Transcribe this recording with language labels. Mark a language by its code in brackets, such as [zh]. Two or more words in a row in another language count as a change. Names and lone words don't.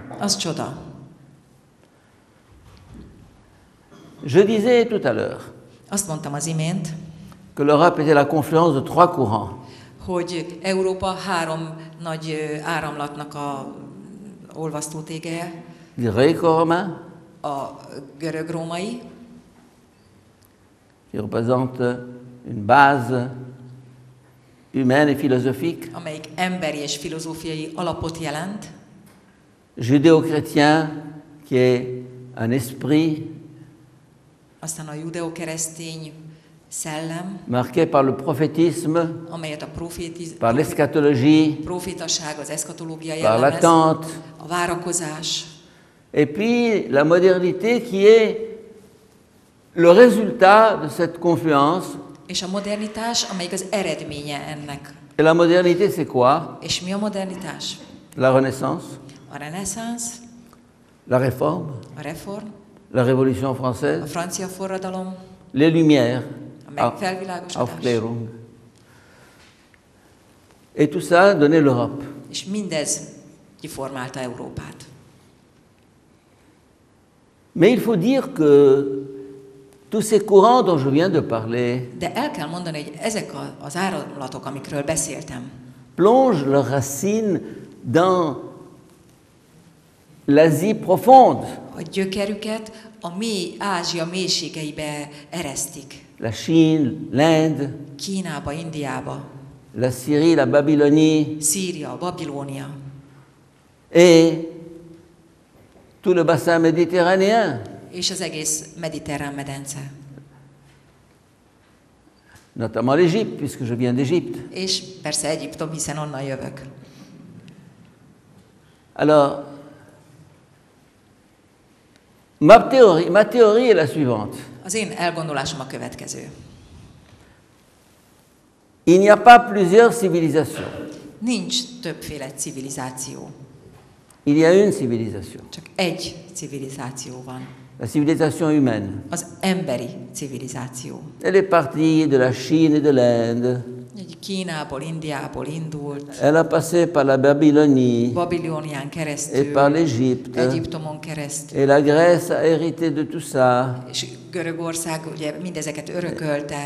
[hu] az csoda. [fr] Je disais tout à l'heure [hu] Azt mondtam az imént, [fr] que l'Europe était la confluence de trois courants. [hu] hogy Európa három nagy áramlatnak a olvasztótégeje, [fr] Le gréco-romain, [hu] a görög-római, [fr] qui représente une base humaine et philosophique, [hu] amelyik emberi és filozófiai alapot jelent, [fr] judéo-chrétien, qui est un esprit [hu] aztán a judeokeresztény szellem, [fr] marqué par le prophétisme, [hu] amelyet a [fr] par l'eschatologie, [hu] profétaság, az eszkatológia [fr] par [hu] jellemez, [fr] l'attente, [hu] a várakozás, [fr] et puis la modernité qui est le résultat de cette confluence. [hu] és a modernitás, amelyik az eredménye ennek. [fr] Et la modernité, c'est quoi? [hu] És mi a modernitás? [fr] La Renaissance, [hu] A reneszánsz, [fr] la Réforme, [hu] a reform, [fr] la Révolution [hu] a [fr] française, [hu] francia forradalom, [fr] les Lumières, [hu] a megfelvilágosodás, [fr] Aufklärung. Et tout ça donnait l'Europe. [hu] és mindez kiformálta Európát. [fr] Mais il faut dire que tous ces courants dont je viens de parler [hu] De el kell mondani, hogy ezek az áramlatok, amikről beszéltem, [fr] plongent leurs racines dans l'Asie profonde, [hu] a gyökerüket a mély Ázsia mélységeibe eresztik. [fr] la Chine, l'Inde, [hu] Kínába, Indiába, [fr] la Syrie, la Babylonie [hu] Szíria, Babilónia, [fr] et tout le bassin méditerranéen. [hu] és az egész mediterrán medence. [fr] notamment l'Égypte, puisque je viens d'Égypte. [hu] És persze Egyiptom, hiszen onnan jövök. [fr] Alors, ma théorie est la suivante. [hu] Az én elgondolásom a következő. [fr] Il n'y a pas plusieurs civilisations. [hu] Nincs többféle civilizáció. [fr] Il y a une civilisation, [hu] Csak egy civilizáció van. [fr] la civilisation humaine. [hu] Az emberi civilizáció. [fr] Elle est partie de la Chine et de l'Inde. [hu] Egy Kínából, Indiából indult, [fr] Elle a passé par la Babylonie [hu] Babilónián [fr] et [hu] keresztül, [fr] par l'Égypte. [hu] Egyiptomon keresztül, [fr] Et la Grèce a hérité de tout ça. [hu] és Görögország ugye mindezeket örökölte,